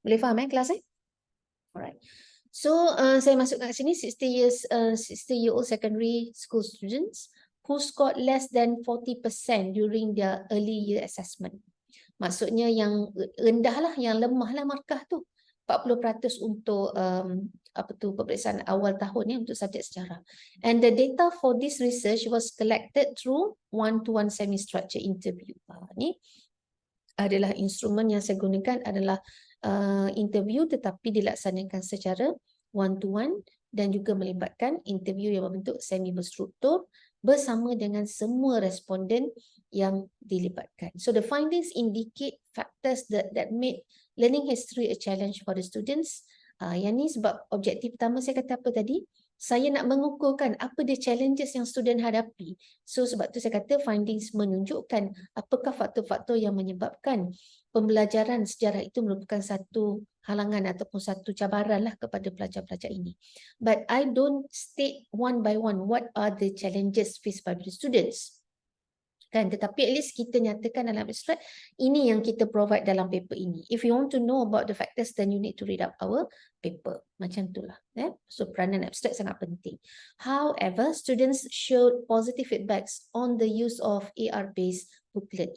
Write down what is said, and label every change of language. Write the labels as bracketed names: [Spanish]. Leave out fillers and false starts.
[Malay] Boleh faham kelas [English] Alright. [Malay] So saya masuk kat sini [English] 60-year-old secondary school students who scored less than 40% during their early year assessment. [Malay] Maksudnya yang rendah lah, yang lemah lah markah tu. 40% untuk peperiksaan awal tahun untuk subjek sejarah. [English] And the data for this research was collected through one-to-one semi-structured interview. [Malay] Ni adalah instrumen yang saya gunakan adalah interview tetapi dilaksanakan secara one-to-one dan juga melibatkan interview yang berbentuk semi berstruktur bersama dengan semua responden yang dilibatkan. [English] So the findings indicate factors that made learning history a challenge for the students. [Malay] Yang ni sebab objektif pertama saya kata apa tadi? Saya nak mengukurkan apa dia challenges yang student hadapi. So sebab tu saya kata findings menunjukkan apakah faktor-faktor yang menyebabkan pembelajaran sejarah itu merupakan satu halangan ataupun satu cabaran lah kepada pelajar-pelajar ini. [English] But I don't state one by one what are the challenges faced by the students. [Malay] Kan, tetapi at least kita nyatakan dalam abstract ini yang kita provide dalam paper ini. [English] If you want to know about the factors, then you need to read up our paper. [Malay] Macam itulah. So peranan abstract sangat penting. [English] However, students showed positive feedbacks on the use of AR based booklet.